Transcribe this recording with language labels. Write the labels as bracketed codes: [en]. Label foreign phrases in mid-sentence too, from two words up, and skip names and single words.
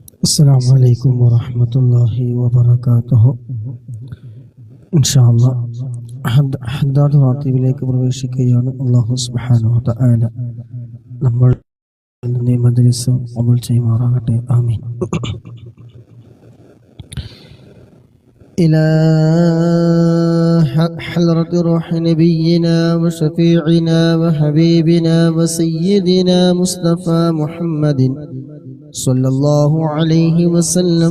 [ar] السلام عليكم ورحمة الله وبركاته. [ml] ഇൻഷാല്ലാ ഹദ്ദാദ് റാത്തീബിലേക്ക് പ്രവേശിക്കുകയാണ്. [ar] الله سبحانه وتعالى [ml] നമ്മൾ ഈ മജ്ലിസ് ഖബൂൽ ചെയ്യുമാറാകട്ടെ. ആമീൻ. [ar] إلى حضرة روح نبينا وشفيعنا وحبيبنا وسيدنا مصطفى محمد صلى الله عليه وسلم.